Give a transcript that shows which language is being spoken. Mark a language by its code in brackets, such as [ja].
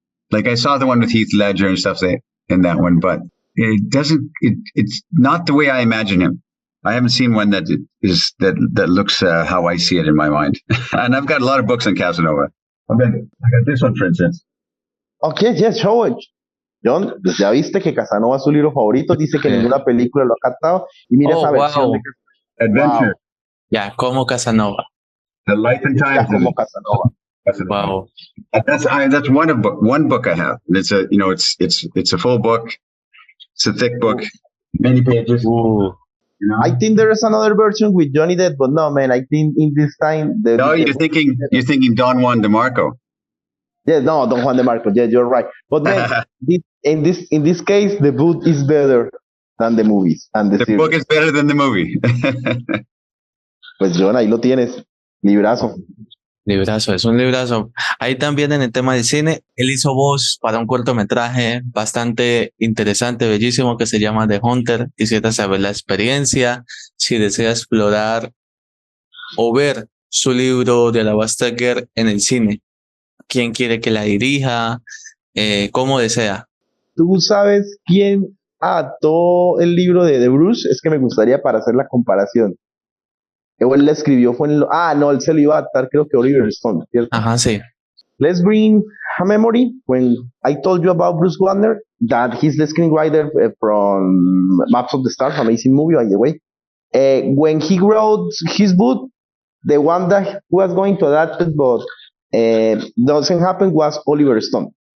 [en] Like I saw the one with Heath Ledger and stuff in that one, but it doesn't. It's not the way I imagine him. I haven't seen one that looks how I see it in my mind. And I've got a lot of books on Casanova. I got this one, for instance. Okay, yes, show it. [es] Jhon, ya viste que Casanova es su libro favorito, dice que ninguna película lo ha captado, y mira esa versión de [en] Adventure. [es] Ya, como Casanova. [en] The Life and Times [es] como Casanova. Wow. [en] That's one book I have. It's a full book. It's a thick book, many pages. Ooh. You know? I think there is another version with Johnny Depp, but no, man. I think in this time. You're thinking Don Juan DeMarco. Yeah, no, Don Juan DeMarco. Yeah, you're right. But man, in this case, the book is better than the movies and the series. Book is better than the movie. [es] Pues Jhon, ahí lo tienes, librazo. Librazo, es un librazo. Ahí también en el tema del cine, él hizo voz para un cortometraje bastante interesante, bellísimo, que se llama The Hunter. Quisiera saber la experiencia, si desea explorar o ver su libro de Alabaster Girl en el cine. ¿Quién quiere que la dirija? ¿Cómo desea? ¿Tú sabes quién adaptó el libro de Bruce? Es que me gustaría para hacer la comparación. Él le escribió, él se lo iba a adaptar, creo que Oliver Stone, ¿cierto? Ajá, sí. [en] Let's bring a memory. When I told you about Bruce Wagner, that he's the screenwriter from Maps of the Stars, amazing movie, by the way. When he wrote his book, the one that was going to adapt it, but doesn't happen, was Oliver Stone.